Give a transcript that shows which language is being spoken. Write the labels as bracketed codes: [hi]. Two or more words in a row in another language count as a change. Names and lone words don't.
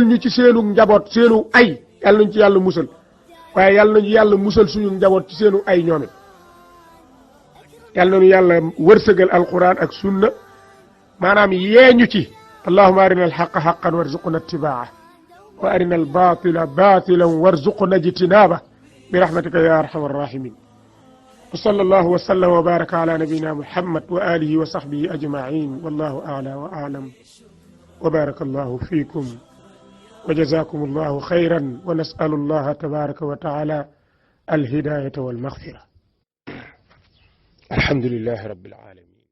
[wo] ñu ci seenu njaboot seenu ay yàlla nañu ci yàlla musal waaye yàlla nañu yàlla musal suñu njaboot ci seenu ay ñoom it yàlla nañu yàlla wërsëgal alquran ak sunna maanaam yeeñu ci [ar] اللهم أرنا الحق حقا وارزقنا اتباعه وأرنا الباطل باطلا وارزقنا اجتنابه برحمتك يا أرحم الراحمين وصلى الله وسلم وبارك على نبينا محمد وعلى آله وصحبه أجمعين والله أعلى وأعلم وبارك الله فيكم وجزاكم الله خيرا ونسأل الله تبارك وتعالى الهداية والمغفرة الحمد لله رب العالمين